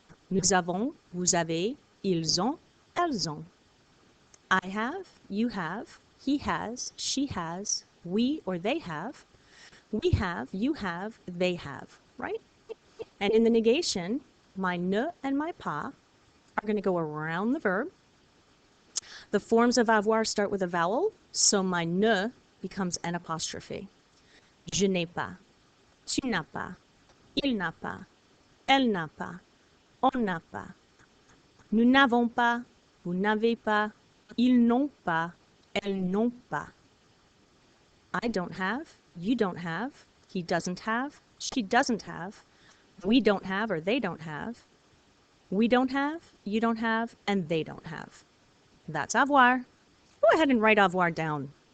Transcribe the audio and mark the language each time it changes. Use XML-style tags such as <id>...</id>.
<fr>Nous avons, vous avez, ils ont, elles ont.</fr> <en>I have, you have, he has, she has, we or they have, we have, you have, they have, right? And in the negation, my ne and my pas are going to go around the verb. The forms of avoir start with a vowel, so my ne becomes an apostrophe.</en> <fr>Je n'ai pas, tu n'as pas, il n'a pas, elle n'a pas, on n'a pas. Nous n'avons pas, vous n'avez pas, ils n'ont pas, elles n'ont pas.</fr> <en>I don't have, you don't have, he doesn't have, she doesn't have, we don't have or they don't have, we don't have, you don't have, and they don't have. That's avoir. Go ahead and write avoir down.</en>